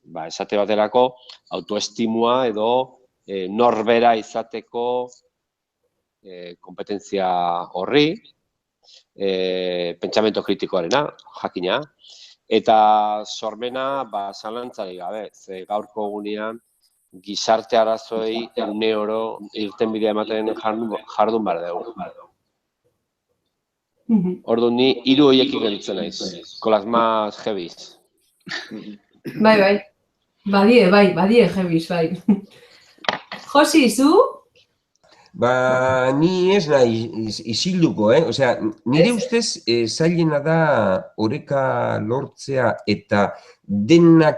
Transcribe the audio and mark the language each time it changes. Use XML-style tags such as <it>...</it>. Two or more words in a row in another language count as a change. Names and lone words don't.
<eu>Esate baterako autoestimua edo norbera izateko kompetentzia horri, pentsamendu kritikoarena, jakina, eta sormena zalantzarik gabe, ze gaurko egunean gizarte arazoei une oro irtenbidea ematen jardun behar dugu. Orduan ni 3 horiekin gelditzen naiz,</eu> <es>con las más heavies.</es> <eu>Bai. Badie heavies, bai. Josi, zu? Ni ez nahi isilduko, Osea, nire ustez zailena da oreka lortzea eta denak</eu>